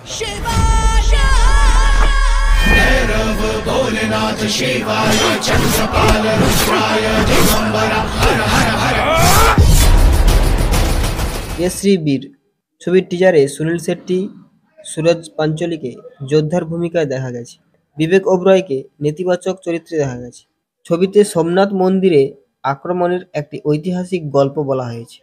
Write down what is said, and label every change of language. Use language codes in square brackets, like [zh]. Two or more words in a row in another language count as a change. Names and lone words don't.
[sa] भैरव भोलेनाथ शिवाय चंद्रपाल रुद्राय दिगंबरा हर हर हर। [bn] কেসরি বীর ছবির টিজারে সুনীল শেট্টি, সুরজ পাঞ্চোলিকে যোদ্ধার ভূমিকায় দেখা গেছে। বিবেক ওবরয়কে নেতিবাচক চরিত্রে দেখা গেছে। ছবিতে সোমনাথ মন্দিরে আক্রমণের একটি ঐতিহাসিক গল্প বলা হয়েছে।